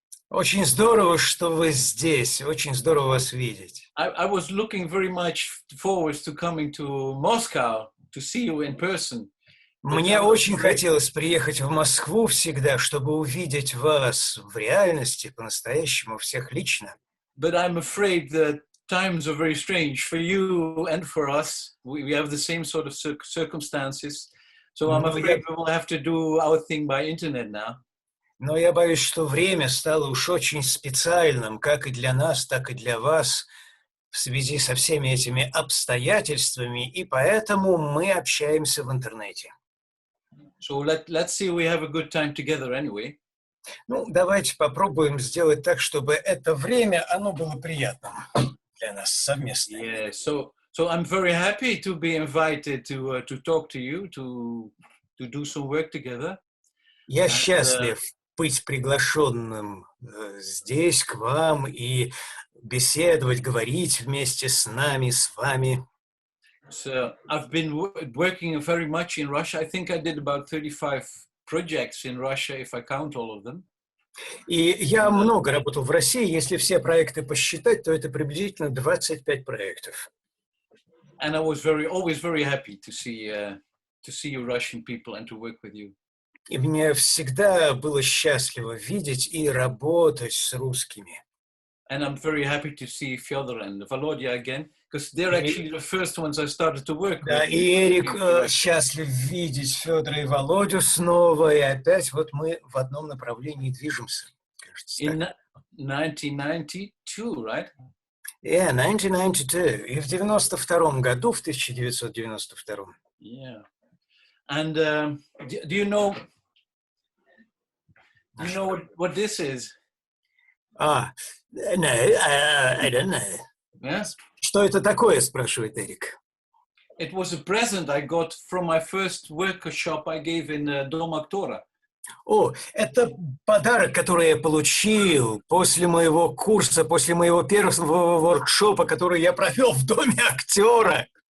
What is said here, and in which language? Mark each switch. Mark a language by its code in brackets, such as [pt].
[ru] Очень здорово, что вы здесь. Очень здорово вас видеть. [en] I was looking very much forward to coming to Moscow to see you in person. [ru] Мне очень хотелось приехать в Москву всегда, чтобы увидеть вас в реальности, по-настоящему, всех лично. [en] But I'm afraid that times are very strange for you and for us. We have the same sort of circumstances. So I'm afraid we will have to do our thing by internet now. [ru] Но я боюсь, что время стало уж очень специальным, как и для нас, так и для вас, в связи со всеми этими обстоятельствами, и поэтому мы общаемся в интернете. [en] So let's see we have a good time together anyway. [ru] Ну, давайте попробуем сделать так, чтобы это время, оно было приятным для нас совместно. [en] Yeah, so I'm very happy to be invited to talk to you, to do some work together. [ru] Я счастлив быть приглашенным здесь, к вам, и беседовать, говорить вместе с нами, с вами. [en] So I've been working very much in Russia. I think I did about 35 projects in Russia, if I count all of them. [ru] И я много работал в России. Если все проекты посчитать, то это приблизительно 25 проектов. [en] And I was always very happy to see you Russian people and to work with you. [ru] И мне всегда было счастливо видеть и работать с русскими. [en] And I'm very happy to see Fyodor and Volodya again, because they're actually the first ones I started to work [ru] Да, [en] with. [ru] и Эрик счастлив видеть Федора и Володю снова, и опять вот мы в одном направлении движемся. Кажется, [en] In 1992, right? Yeah, 1992. [ru] И в 92 году, в 1992. [en] Yeah. And do you know what this is? No, I don't know. Yeah. [ru] Что это такое, спрашивает Эрик. [en] It was a present I got from my first workshop I gave in Dom Actora. [ru] О, это подарок, который я получил после моего курса, после моего первого воркшопа, который я провел в Доме актера.